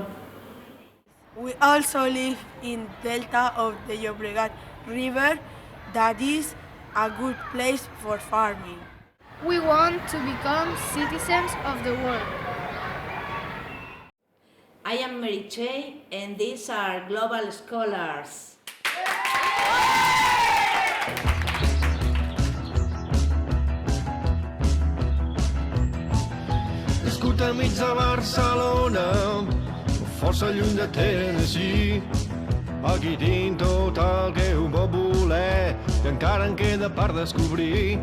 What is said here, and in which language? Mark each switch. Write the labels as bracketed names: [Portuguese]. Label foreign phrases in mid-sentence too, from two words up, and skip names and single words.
[English] We also live in delta of the Llobregat River, that is a good place for farming. We want to become citizens of the world. I am Mary Che, and these are Global Scholars. [Catalan] Nascut enmig de Barcelona, força lluny de Tennessee. Aquí tinc tot el que ho pot voler i encara en queda per descobrir.